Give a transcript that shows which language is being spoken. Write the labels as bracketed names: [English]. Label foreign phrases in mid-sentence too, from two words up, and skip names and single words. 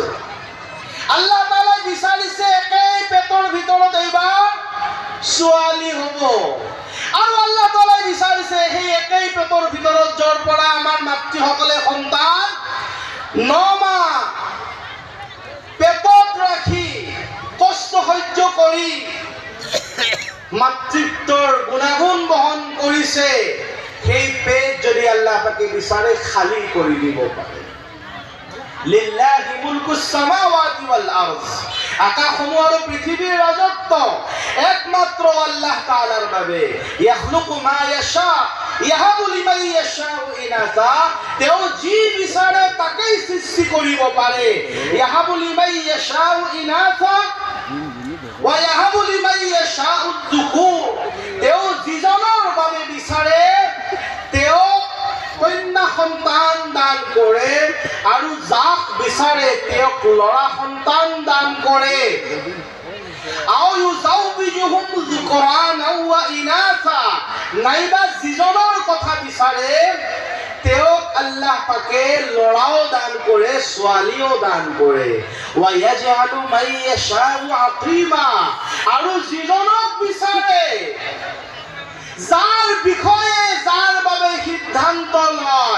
[Assamese] আল্লাহ তাআলা বিচাৰিছে একেই পেটৰ ভিতৰত এইবাৰ ছোৱালী হ'ব আৰু আল্লাহ তাআলা বিচাৰিছে সেই একেই পেটৰ ভিতৰত যৰ পৰা আমাৰ মাতৃসকলে সন্তান 9 মাহ পেটত ৰাখি কষ্ট সহ্য কৰি মাতৃত্বৰ গুণাগুণ বহন কৰিছে সেই পেট যদি আল্লাহ পাকে বিচাৰে খালি কৰি দিব পাৰে [Arabic] لله ملك السماوات والأرض [Assamese] আকাশসমূহ আৰু পৃথিৱীৰ ৰাজত্ব একমাত্ৰ আল্লাহ তাআলাৰ বাবে [Arabic] يخلق ما يشاء يهب لمن يشاء إناثا [Assamese] তেওঁ যি বিচাৰে তাকেই সৃষ্টি কৰিব পাৰে [Arabic] يهب لمن يشاء إناثا ويهب لمن يشاء الذكور [Assamese] তেওঁ যিজনৰ বাবে বিচাৰে তেওঁ কন্যা সন্তান দান কৰে আৰু যাক বিচাৰে তেওঁক লৰা সন্তান দান কৰে [Arabic] أو يزوجهم ذكرانا وإناثا [Assamese] নাইবা যিজনৰ কথা বিচাৰে তেওঁক আল্লাহ পাকে লৰাও দান কৰে ছোৱালীও দান কৰে [Arabic] ويجعل من يشاء عقيما [Assamese] আৰু যিজনক বিচাৰে যাৰ বিষয়ে যাৰ বাবে সিদ্ধান্ত লয়